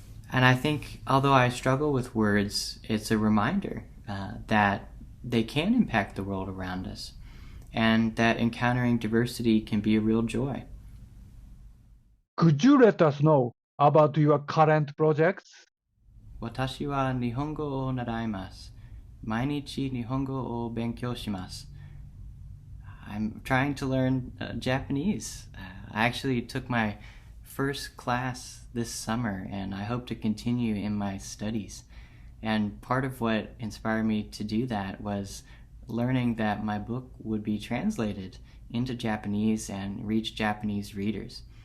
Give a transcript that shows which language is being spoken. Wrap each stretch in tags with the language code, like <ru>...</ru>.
<en>And I think, although I struggle with words, it's a reminder that they can impact the world around us, and that encountering diversity can be a real joy. Could you let us know about your current projects?</en> <ja>私は日本語を習います。毎日日本語を勉強します。</ja> <en>I'm trying to learn Japanese. I actually took my first class this summer, and I hope to continue in my studies. And part of what inspired me to do that was learning that my book would be translated into Japanese and reach Japanese readers.</en>